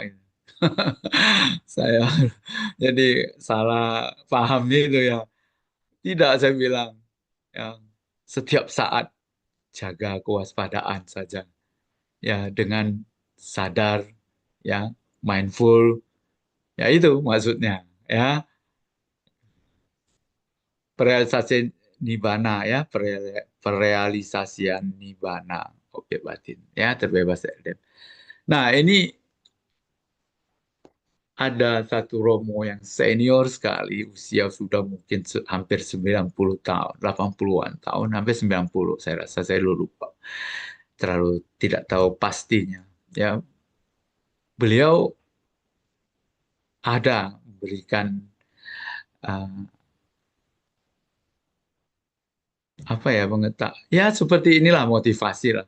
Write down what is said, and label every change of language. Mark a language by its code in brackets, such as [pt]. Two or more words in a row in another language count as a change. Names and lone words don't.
[id] Saya jadi salah paham itu, ya. Tidak, saya bilang, ya, setiap saat jaga kewaspadaan saja, ya, dengan sadar, ya, mindful, ya, itu maksudnya, ya, perealisasi nibbana, ya, perealisasian nibbana, objek batin, ya, terbebas dari. Nah, ini ada satu Romo yang senior sekali, usia sudah mungkin hampir 90 tahun, 80-an tahun, hampir 90, saya rasa, saya lupa. Terlalu tidak tahu pastinya. Ya, beliau ada memberikan apa ya, ya, seperti inilah motivasi lah.